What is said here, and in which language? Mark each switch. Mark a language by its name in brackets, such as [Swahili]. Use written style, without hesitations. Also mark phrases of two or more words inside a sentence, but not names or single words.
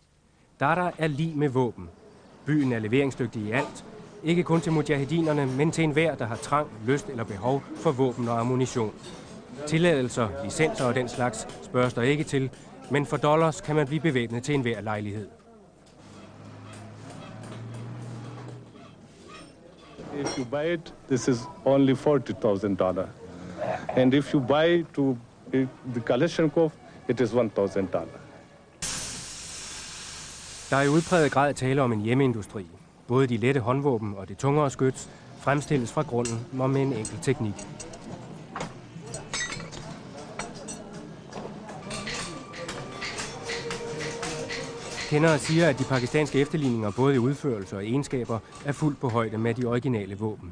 [Danish] Dada er lig med våben. Byen er leveringsdygtig i alt. Ikke kun til mujahedinerne, men til enhver, der har trang, lyst eller behov for våben og ammunition. Tilladelser, licenser og den slags spørges der ikke til, men for dollars kan man blive bevæbnet til enhver lejlighed. [English] If you buy it, this is only $40,000. And if you buy to the Kalashnikov, it is $1,000. [Danish] Der er i udpræget grad tale om en hjemmeindustri. Både de lette håndvåben og det tungere skyts fremstilles fra grunden og med en enkel teknik. Kendere siger, at de pakistanske efterligninger både i udførelse og egenskaber er fuldt på højde med de originale våben.